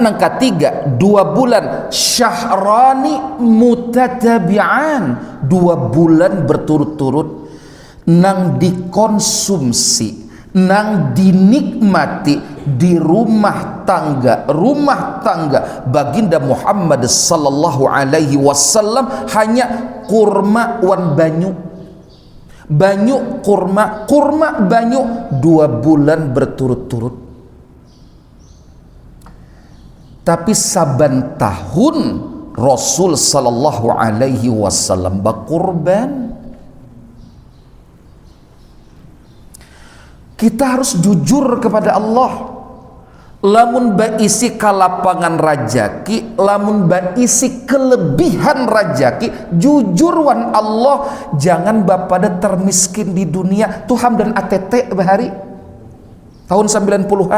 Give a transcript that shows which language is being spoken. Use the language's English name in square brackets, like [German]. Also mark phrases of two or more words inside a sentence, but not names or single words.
[Banjar] nang ketiga 2 bulan, [Arabic] شهرين متتابعين, [Banjar] 2 bulan berturut-turut nang dikonsumsi, nang dinikmati di rumah tangga baginda Muhammad [Arabic] صلى الله عليه وسلم [Banjar] hanya kurma wan banyu kurma banyu 2 bulan berturut-turut. [Indonesian] Tapi saban tahun Rasul [Arabic] صلى الله عليه وسلم [Indonesian] berkurban. Kita harus jujur kepada Allah. [Banjar] Lamun baisi kalapangan rajaki, lamun baisi kelebihan rajaki, jujur wan Allah, jangan bapada termiskin di dunia Tuhan dan ATT bahari tahun 90-an.